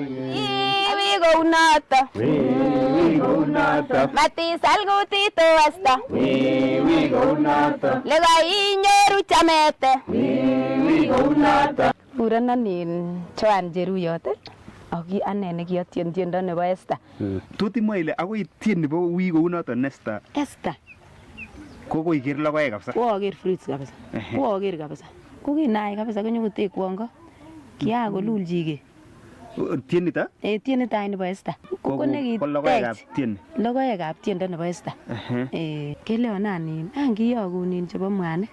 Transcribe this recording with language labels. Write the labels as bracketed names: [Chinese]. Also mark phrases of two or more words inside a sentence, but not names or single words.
[Kalenjin] Iwi kounoto, matisal kutit Westa. Lekainyoru chamete. Kurenon Joan Cheruyot. Aki ane nekiyotien tiendo nebo Esther. Tot imwa ile akoi tien nebo wii kounoton Esther. Esther. Kokoiker logoek kabisa. Koaker fruits kabisa. Koaker kabisa. Kokinaai kabisa konyokotekwon ko. Kiakolulchike. Tienito? Tienito nebo Esther. Ko logoekab tieni. Logoekab tiendo nebo Esther. Keleonan angiyokunin chebo mwanik.